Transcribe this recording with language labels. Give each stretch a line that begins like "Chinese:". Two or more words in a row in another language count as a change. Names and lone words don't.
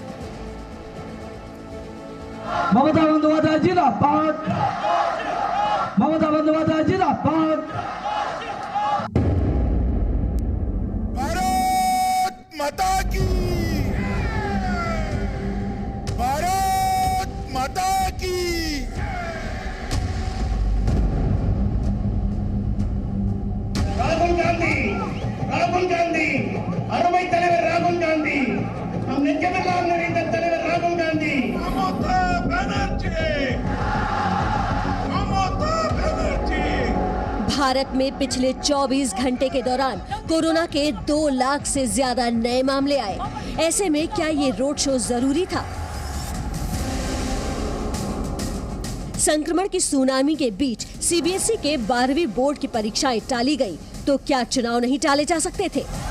Hindi: ममता बंदोपाध्याय जिंदाबाद, ममता बंदोपाध्याय जिंदाबाद। भारत माता की, भारत माता की।
Tamil: ராகுல் காந்தி அருமை தலைவர் ராகுல் காந்தி, நம் நெஞ்சமெல்லாம் நிறைந்த தலைவர் ராகுல் காந்தி।
Hindi: ममता बनर्जी, ममता बनर्जी। भारत में पिछले 24 घंटे के दौरान कोरोना के 2 लाख से ज्यादा नए मामले आए। ऐसे में क्या ये रोड शो जरूरी था? संक्रमण की सुनामी के बीच सीबीएसई के 12वीं बोर्ड की परीक्षाएं टाली गई, तो क्या चुनाव नहीं टाले जा सकते थे?